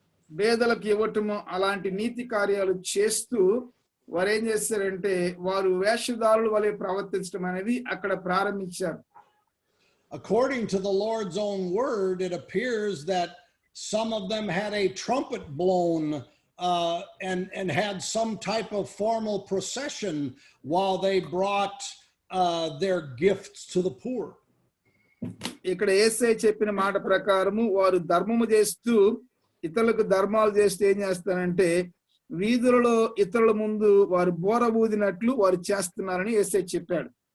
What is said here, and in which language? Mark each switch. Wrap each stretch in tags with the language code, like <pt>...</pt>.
<te>పేదలకు ఇవ్వటము అలాంటి నీతి కార్యాలు చేస్తూ వారు ఏం చేస్తారంటే వారు వేషధారుల వలె ప్రవర్తించడం అనేది అక్కడ ప్రారంభించారు.</te> <en>According to the Lord's own word, it appears that some of them had a trumpet blown and had some type of formal procession while they brought their gifts to the poor.</en> <te>ఇక్కడ యేసయ్య చెప్పిన మాట ప్రకారము వారు ధర్మము చేస్తూ ఇతరులకు ధర్మాలు చేస్తే ఏం చేస్తారంటే వీధులలో ఇతరుల ముందు వారు బోర ఊదినట్లు వారు చేస్తున్నారని యేసయ్య చెప్పాడు.</te>